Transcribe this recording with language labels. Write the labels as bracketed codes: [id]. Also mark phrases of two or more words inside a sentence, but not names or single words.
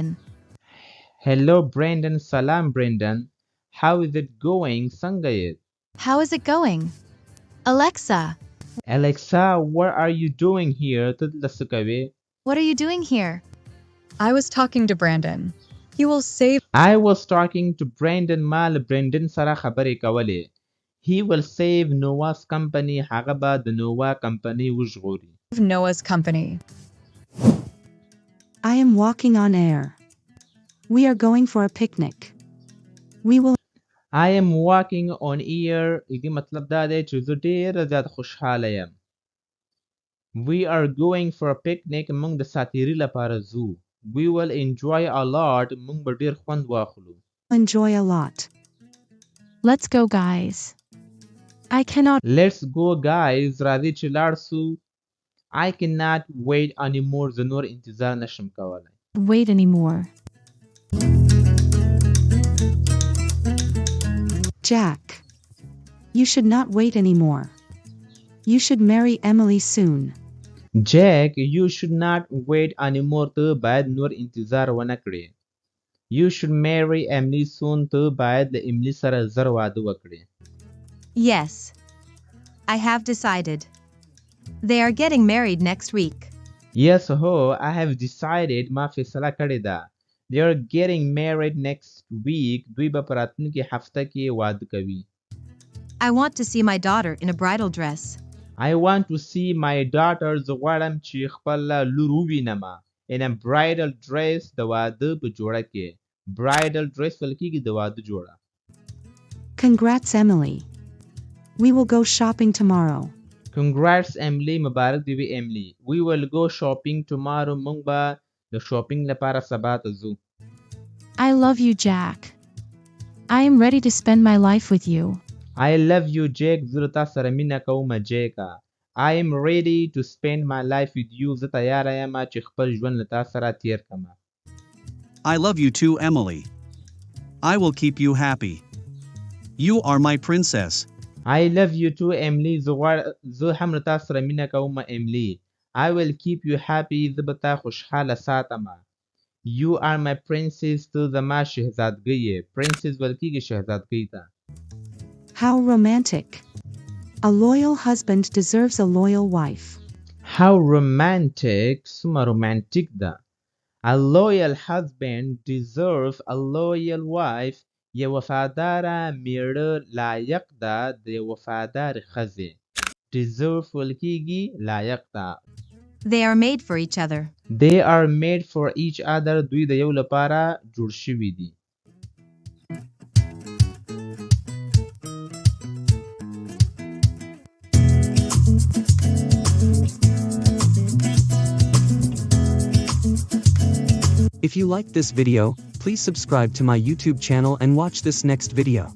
[en] Hello Brandon سلام Brandon How is it going [ps] څنګه یې [en] How is it going? Alexa, Alexa what are you doing here [ps] ته دلته څه کوې [en] what are you doing here? I was talking to Brandon. He will save I was talking to Brandon [ps] ما له برندن سره خبرې کولې. [en] He will save Noah's company. [ps] هغه به د نووا کمپنۍ وژغوري. [en] Noah's company. I am walking on air. We are going for a picnic. We will I am walking on air. [ps] دې مطلب دا دی چې زه ډېر زیات خوشحاله یم. [en] We are going for a picnic. [ps] موږ د ساتیري لپاره ځو. [en] We will enjoy a lot. [ps] موږ به ډېر خوند واخلو. [en] enjoy a lot. Let's go, guys. I cannot Let's go guys. [ps] راځئ چې لاړ سو. [en] I cannot wait anymore. [ps] زه نور انتظار نشم کولی. [en] wait anymore. Jack, you should not wait anymore. You should marry Emily soon. Jack, you should not wait anymore. [ps] ته باید نور انتظار ونه کړې. [en] You should marry Emily soon. [ps] ته باید له املی سره زر واده وکړې. [en] Yes. I have decided. They are getting married next week. Yes, ho, I have decided. [ps] ما فیصله کړې ده. [en] They are getting married next week. [ps] دوی به په راتلونکي هفته کې واده کوي. [en] I want to see my daughter in a bridal dress. I want to see my daughter. [ps] زه غواړم چې خپل لور ووینم. [en] In a bridal dress. [ps] د واده په جوړه کې. [en] Bridal dress [ps] ویل کېږي د واده جوړه. [en] Congrats, Emily. We will go shopping tomorrow. Congrats, Emily. [ps] مبارک دی وی [en] Emily. We will go shopping tomorrow. [ps] موږ به د شاپینګ لپاره سبا ته ځو. [en] I love you, Jack. I am ready to spend my life with you. I love you, Jack. [ps] زه له تا سره مینه کوم جیکا. [en] I am ready to spend my life with you. [ps] زه تیاره یم چې خپل ژوند له تا سره تیر کړم. [en] I love you too, Emily. I will keep you happy. You are my princess. I love you too, Emily. [ps] زه هم له تا سره مینه کوم Emily. [en] I will keep you happy. [ps] زه به تا خوشحاله ساتم. [en] You are my princess. [ps] ته زما شهزادګۍ یې. Princess ویل کېږي شهزادګۍ ته. [en] How romantic. A loyal husband deserves a loyal wife. How romantic. [ps] څومره رومانټیک ده. [en] A loyal husband deserves a loyal wife. [ps] یو وفاداره میړه لایق ده د یو وفادارې ښځې. Deserve ویل کېږي لایق ده. [en] They are made for each other. They are made for each other. [ps] دوی د یو لپاره جوړ شوي دي. [en] If you liked this video, please subscribe to my YouTube channel and watch this next video.